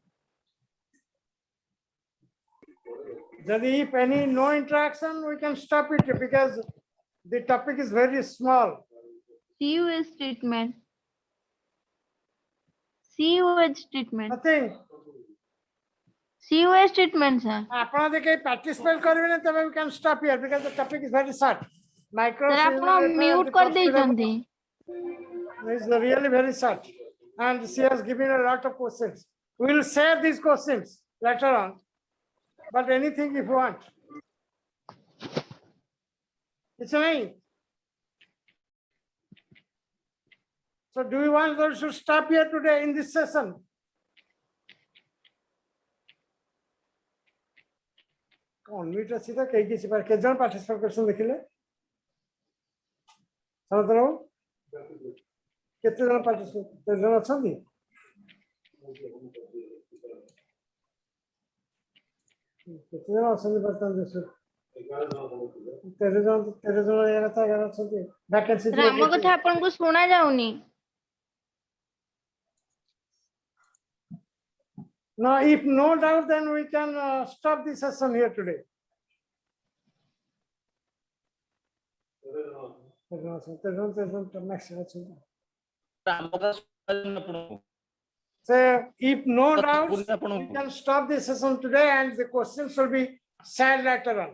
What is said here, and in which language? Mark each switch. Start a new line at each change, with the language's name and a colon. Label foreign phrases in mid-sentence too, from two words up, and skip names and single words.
English: Jadi if any no interaction, we can stop it because the topic is very small. sewage treatment, sewage treatment, Nothing. sewage treatment, sir.
Odia: ଆପଣ ଯଦି କେହି participate କରିବେନି ତେବେ
English: we can stop here because the topic is very short. Micro
Odia: Sir, ଆପଣ mute କରିଦେଇଛନ୍ତି।
English: is really very short and she has given a lot of questions. We will share these questions later on, but anything if you want. It's me. So do you want us to stop here today in this session?
Odia: Unmute ଅଛି ତ କେହି କିଛି କେତେ ଜଣ participate କରିଛନ୍ତି ଦେଖିଲେ? ସନାତନ ବାବୁ କେତେ ଜଣ participate କେତେ ଜଣ ଅଛନ୍ତି? କେତେ ଜଣ ଅଛନ୍ତି ବର୍ତ୍ତମାନ ଦେଶରେ? 13 ଜଣ ଏ କଥା 11 ଅଛନ୍ତି। Vacancy
English: Sir,
Odia: ଆମ କଥା ଆପଣଙ୍କୁ ଶୁଣା ଯାଉନି।
English: No, if no doubt, then we can stop the session here today. So if no doubts, we can stop the session today and the questions will be shared later on.